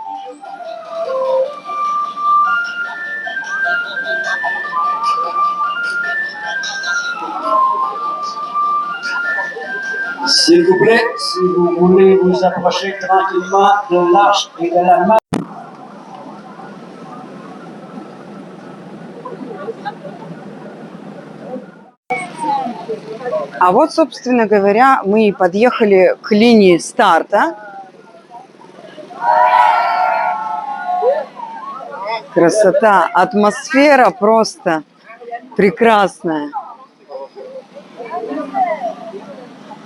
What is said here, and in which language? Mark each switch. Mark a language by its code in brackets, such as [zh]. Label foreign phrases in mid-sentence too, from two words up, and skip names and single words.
[fr] S'il vous plaît, si vous voulez vous approcher tranquillement de l'arche et de la main. [ru] А вот, собственно говоря, мы и подъехали к линии старта. Красота, атмосфера просто прекрасная.